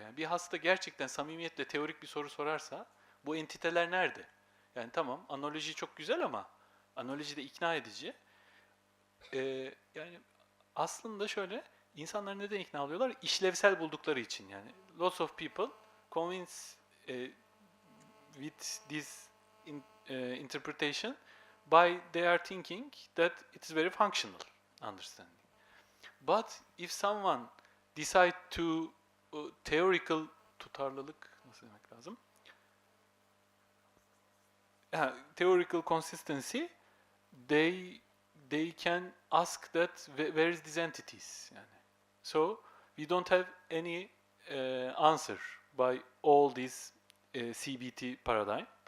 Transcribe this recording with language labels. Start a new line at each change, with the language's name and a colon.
Turkish: Yani bir hasta gerçekten samimiyetle teorik bir soru sorarsa bu entiteler nerede? Yani tamam analoji çok güzel ama analoji de ikna edici. Yani aslında şöyle insanlar neden ikna oluyorlar? İşlevsel buldukları için yani.
English: Lots of people convince with this interpretation by they are thinking that it is very functional understanding. But if someone decide to theoretical
Turkish: tutarlılık nasıl demek lazım?
English: Theoretical consistency, they can ask that where is these entities? Yani. So we don't have any answer by all this CBT paradigm.